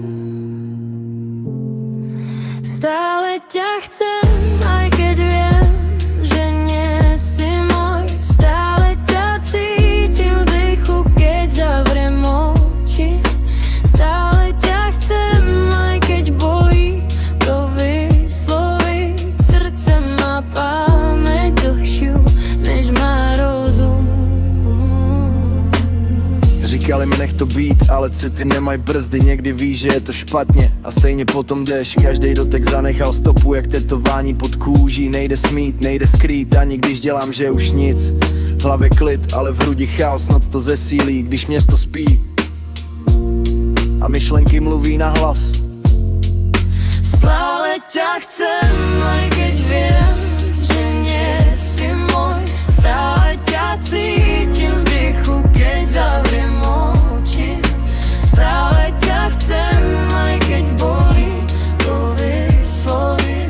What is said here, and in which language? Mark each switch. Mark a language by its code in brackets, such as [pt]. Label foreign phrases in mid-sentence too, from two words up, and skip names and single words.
[sk] stále tě chcem, aj keď viem, že nie si môj. Stále ťa cítim v dýchu, keď zavriem oči. Stále ťa chcem, aj keď bolí to vysloviť. Srdce má pamäť dlhšiu, než má rozum. [cs] Říkali mi nech to být, ale city nemají brzdy. Někdy víš, že je to špatně a stejně potom jdeš. Každej dotek zanechal stopu jak tetování pod kůží. Nejde smít, nejde skrýt, ani když dělám, že už nic. V hlavě klid, ale v hrudi chaos, noc to zesílí, když město spí a myšlenky mluví na hlas. [sk] Stále ťa chcem, aj keď viem, že nie si môj. Stále ťa cítim v dýchu, keď zavriem oči. Stále ťa chcem, aj keď bolí to vysloviť.